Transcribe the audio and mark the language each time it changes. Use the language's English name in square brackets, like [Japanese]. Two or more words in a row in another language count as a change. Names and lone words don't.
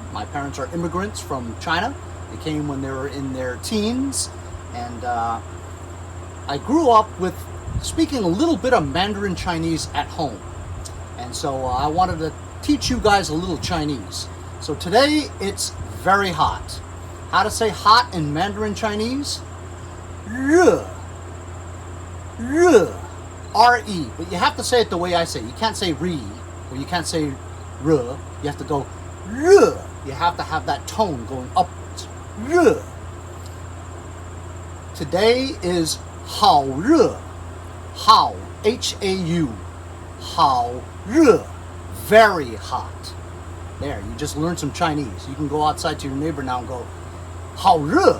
[English] My parents are immigrants from China. They came when they were in their teens, and I grew up with speaking a little bit of Mandarin Chinese at home. And so I wanted to teach you guys a little Chinese. So today it's very hot. How to say hot in Mandarin Chinese? Re. Re. R-E, but you have to say it the way I say it. You can't say re, or you can't say r. You have to go r. You have to have that tone going upwards. R. Today is [Chinese] 好热. [English] Hao, H-A-U. [Chinese] 好热. [English] Very hot. There, you just learned some Chinese. You can go outside to your neighbor now and go, [Chinese] 好热.